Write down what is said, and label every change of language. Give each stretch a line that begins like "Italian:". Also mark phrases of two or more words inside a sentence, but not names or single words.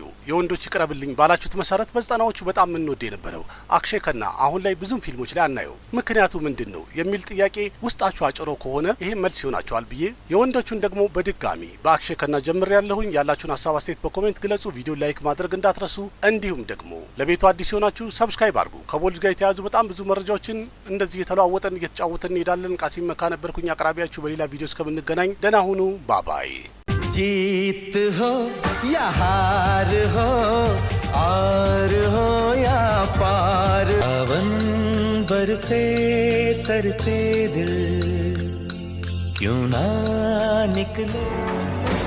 Amharic: የወንዶች ይቅረብልኝ ባላችሁት መሰረት በዘጠናዎቹ በጣም የምንወድ የነበረው አክሼ ከና አሁን ላይ ብዙም ፊልሞች ላይ አናየው። ምክንያቱ ምንድን ነው የሚል ጥያቄ ውስጣችሁ አጭሮ ከሆነ ይሄ መልስ ይሆናችኋል ብዬ የወንዶቹን ደግሞ በድጋሚ በአክሼ ከና ጀምር ያለሁኝ። ያላችሁን ሀሳብ አስተያየት በኮሜንት ግለጹ። ቪዲዮ ላይክ ማድረግ እንዳትረሱ። እንዲሁም ደግሞ ለቤቱ አዲስ የሆናችሁ ሰብስክራይብ አድርጉ። ከቦሊውድ ጋር የተያዙ በጣም ብዙ መረጃዎችን እንደዚህ የተለዋወጠን እየተጫወተን እንሄዳለን። ቃሲም መካ ነበርኩኝ አቅራቢያችሁ። በሌላ ቪዲዮ እስከምንገናኝ ደህና ሁኑ። ባባይ።
Hindi: जीत हो या हार हो और हो या पार, पवन बरसे तरसे दिल क्यों ना निकले।